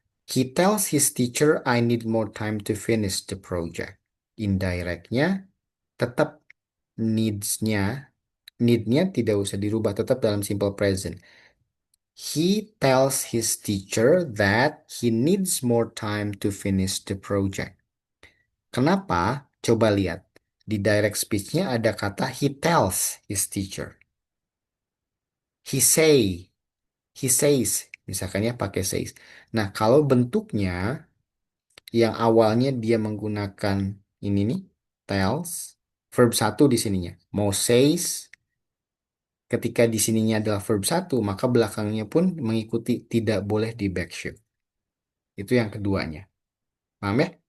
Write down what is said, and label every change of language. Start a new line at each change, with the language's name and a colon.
English: He tells his teacher I need more time to finish the project.
Indonesian: Indirectnya tetap needs-nya, need-nya tidak usah dirubah, tetap dalam simple present.
English: He tells his teacher that he needs more time to finish the project.
Indonesian: Kenapa? Coba lihat. Di direct speech-nya ada kata
English: he tells his teacher. He say, he says
Indonesian: Misalkan ya pakai says. Nah, kalau bentuknya yang awalnya dia menggunakan ini nih, tells, verb satu di sininya. Mau says, ketika di sininya adalah verb satu, maka belakangnya pun mengikuti tidak boleh di backshift. Itu yang keduanya. Paham ya?